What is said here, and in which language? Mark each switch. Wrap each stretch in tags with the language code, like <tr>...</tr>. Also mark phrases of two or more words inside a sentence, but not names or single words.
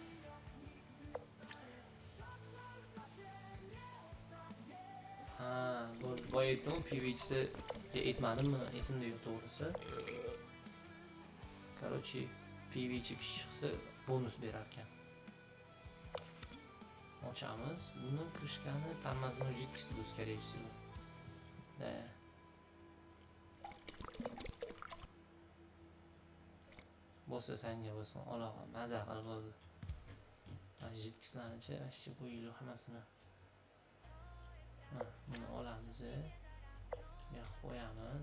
<uz>Ha, boya aytdim, PV'chisi aytmadimmi? Esimda yo'q to'g'risi. Короче, PV'chi chiqsa bonus berar ekan. Ochamiz. Buni krishkani</uz> <ru>тормозной жидкость</ru> <uz>bu,</uz> <ru>скорее всего. Да.</ru> <uz>Bo'lsa sanga bo'lsin, olog'a maza qilib bo'ldi. Mana jidkislarni-chi, ashcha qo'yinglar hammasini. Ha, buni olamiz. Ya qo'yamiz.</uz>